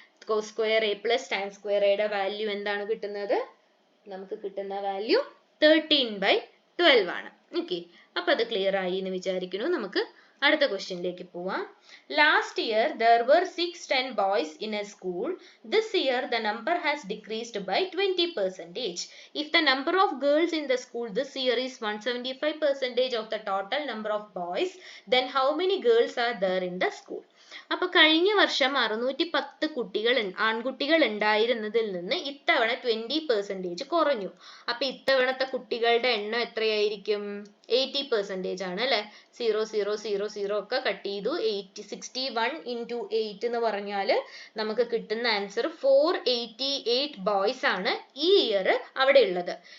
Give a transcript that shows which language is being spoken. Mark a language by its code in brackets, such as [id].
[ml] Cos square A plus tan square എയുടെ value എന്താണ് കിട്ടുന്നത്? നമുക്ക് കിട്ടുന്ന വാല്യൂ 13/12 ആണ്. ഓക്കെ. അപ്പൊ അത് ക്ലിയർ ആയി എന്ന് വിചാരിക്കുന്നു. നമുക്ക് അടുത്ത ക്വസ്റ്റ്യനിലേക്ക് പോവാം. [en] Last year there were 610 boys in a school. This year the number has decreased by 20%. If the number of girls in the school this year is 175% of the total number of boys, then how many girls are there in the school? [ml] അപ്പൊ കഴിഞ്ഞ വർഷം 610 ആൺകുട്ടികൾ ഉണ്ടായിരുന്നതിൽ നിന്ന് ഇത്തവണ 20% കുറഞ്ഞു. അപ്പൊ ഇത്തവണത്തെ കുട്ടികളുടെ എണ്ണം എത്രയായിരിക്കും? 80% ആണ്, അല്ലെ? 0 0 0 0 ഒക്കെ കട്ട് ചെയ്തു. 61 into 8 എന്ന് പറഞ്ഞാൽ നമുക്ക് കിട്ടുന്ന ആൻസർ 488 ബോയ്സ് ആണ് ഈ ഇയർ അവിടെ ഉള്ളത്.